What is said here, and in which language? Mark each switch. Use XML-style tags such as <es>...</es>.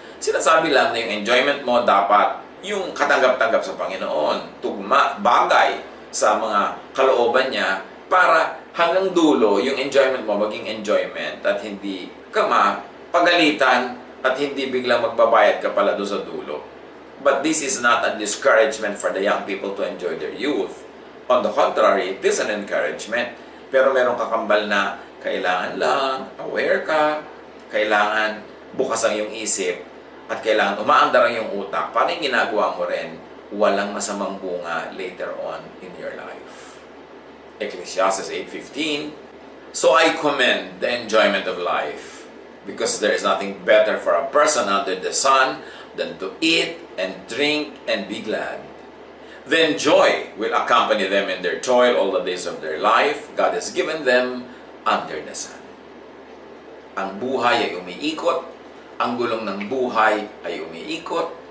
<tl>Sinasabi lang na yung enjoyment mo dapat yung katanggap-tanggap sa Panginoon, tugma, bagay sa mga kalooban niya para hanggang dulo yung enjoyment mo maging enjoyment at hindi ka mapagalitan at hindi biglang magbabayad ka pala doon sa dulo.</tl> <en>But this is not a discouragement for the young people to enjoy their youth. On the contrary, it is an encouragement.</en> <tl>Pero merong kakambal na kailangan lang, aware ka, kailangan bukas ang iyong isip, at kailangan umaandar ang iyong utak. Paano yung ginagawa mo rin? Walang masamang bunga</tl> <en>later on in your life. Ecclesiastes 8:15. So I commend the enjoyment of life, because there is nothing better for a person under the sun than to eat and drink and be glad. Then joy will accompany them in their toil all the days of their life. God has given them under the sun.</en> <tl>Ang buhay ay umiikot. Ang gulong ng buhay ay umiikot.</tl>